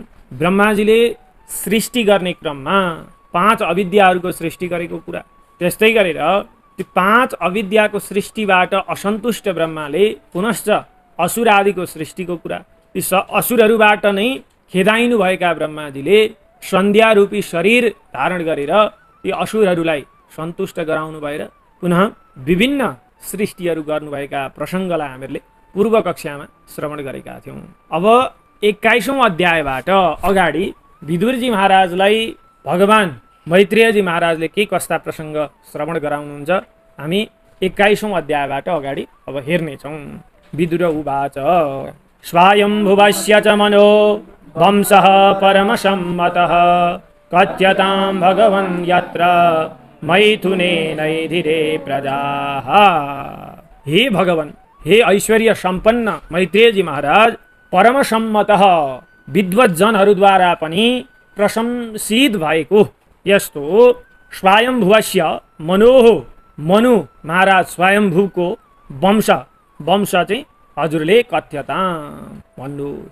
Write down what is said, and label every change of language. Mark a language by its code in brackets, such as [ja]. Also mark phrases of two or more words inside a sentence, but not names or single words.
[ne] ब्रह्माजीले सृष्टि गर्ने क्रममा 5 अविद्याहरूको सृष्टि गरेको कुरा, त्यस्तै गरेर ती 5 अविद्याको सृष्टिबाट असन्तुष्ट ब्रह्माले पुनश्च असुर आदिको सृष्टिको कुरा, ती असुरहरूबाट नै खेदाइनु भएका ब्रह्माजीले सन्ध्या रूपी शरीर धारण गरेर ती असुरहरूलाई सन्तुष्ट गराउनु भएर पुनः विभिन्न सृष्टिहरू गर्नुभएका प्रसङ्गलाई हामीले पूर्व कक्षामा श्रवण गरेका थियौँ। अब 21औं अध्यायबाट अगाडि विदुरजी महाराजलाई भगवान मैत्रेयजी महाराजले के कस्ता प्रसङ्ग श्रवण गराउनुहुन्छ हामी 21औं अध्यायबाट अगाडि अब हेर्नेछौँ। [sa] विदुर उवाच स्वायम्भुवस्य च मनो वंशः परमसम्मतः कथ्यतां भगवन् यत्र मैथुनेनैधिरे प्रजाः। [ne] हे भगवान, हे ऐश्वर्य सम्पन्न मैत्रेयजी महाराज, परमसम्मतः विद्वज्जनहरूद्वारा पनि प्रशंसित भएको यस्तो [sa] स्वायम्भुवस्य मनोः, [ne] मनु महाराज स्वयम्भुको वंश चाहिँ हजुरले कथ्यतां भन्नुहोस्।